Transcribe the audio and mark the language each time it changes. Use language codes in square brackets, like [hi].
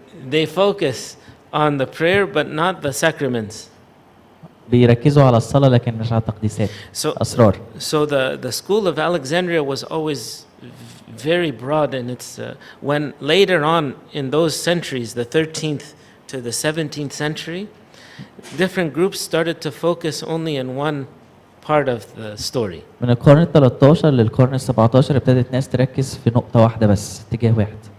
[en] They focus on the prayer but not the sacraments. [ar] بيركزوا على الصلاة لكن مش على التقديسات. أسرار. [en] So the school of Alexandria was always very broad, and it's when later on in those centuries, the 13th to the 17th century, different groups started to focus only in one part of the story. [ar] من القرن ال 13 للقرن ال 17 ابتدت ناس تركز في نقطة واحدة بس، اتجاه واحد.